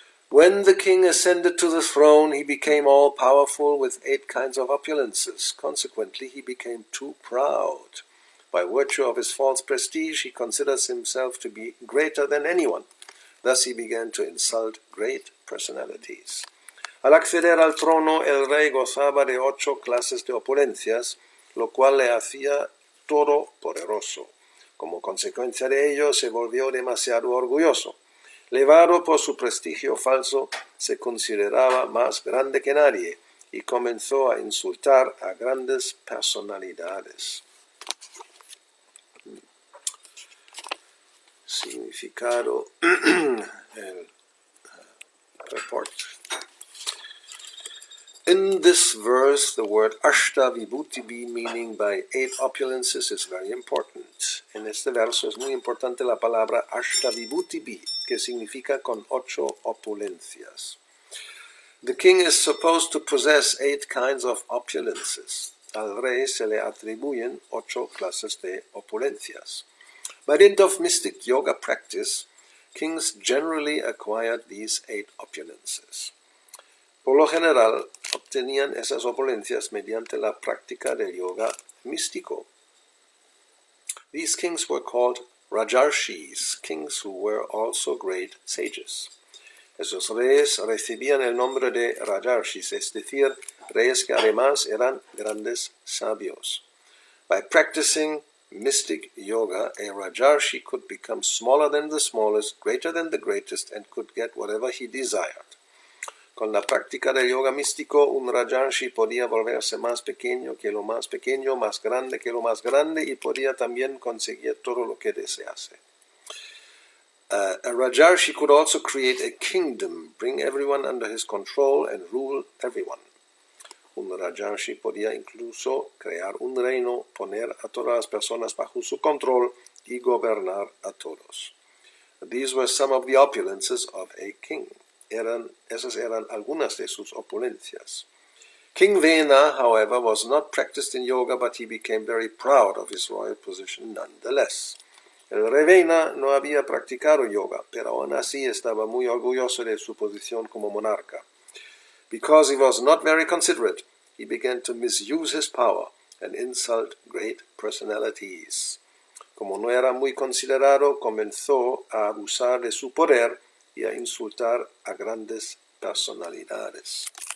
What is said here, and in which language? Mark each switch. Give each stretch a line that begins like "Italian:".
English: When the king ascended to the throne, he became all-powerful with 8 kinds of opulences. Consequently, he became too proud. By virtue of his false prestige, he considers himself to be greater than anyone. Thus he began to insult great personalities.
Spanish: Al acceder al trono, el rey gozaba de 8 clases de opulencias, lo cual le hacía todopoderoso. Como consecuencia de ello, se volvió demasiado orgulloso. Levado por su prestigio falso, se consideraba más grande que nadie y comenzó a insultar a grandes personalidades. Significado el report.
English: In this verse, the word Ashta Vibhutivi, meaning by 8 opulences, is very important.
Spanish: en este verso es muy importante la palabra Ashtavibhutibi, que significa con 8 opulencias.
English: The king is supposed to possess 8 kinds of opulences.
Spanish: Al rey se le atribuyen 8 clases de opulencias.
English: By dint of mystic yoga practice, kings generally acquired these 8 opulences.
Spanish: Por lo general, obtenían esas opulencias mediante la práctica del yoga místico.
English: These kings were called Rajarshis, kings who were also great sages.
Spanish: Esos reyes recibían el nombre de Rajarshis, es decir, reyes que además eran grandes sabios.
English: By practicing mystic yoga, a Rajarshi could become smaller than the smallest, greater than the greatest, and could get whatever he desired.
Spanish: Con la práctica del yoga místico, un Rajarshi podía volverse más pequeño que lo más pequeño, más grande que lo más grande, y podía también conseguir todo lo que desease.
English: A Rajarshi could also create a kingdom, bring everyone under his control, and rule everyone.
Spanish: Un Rajarshi podía incluso crear un reino, poner a todas las personas bajo su control y gobernar a todos.
English: These were some of the opulences of a king.
Spanish: Esas eran algunas de sus opulencias.
English: King Vena, however, was not practiced in yoga, but he became very proud of his royal position nonetheless.
Spanish: El rey Vena no había practicado yoga, pero aún así estaba muy orgulloso de su posición como monarca.
English: Because he was not very considerate, he began to misuse his power and insult great personalities.
Spanish: Como no era muy considerado, comenzó a abusar de su poder y a insultar a grandes personalidades.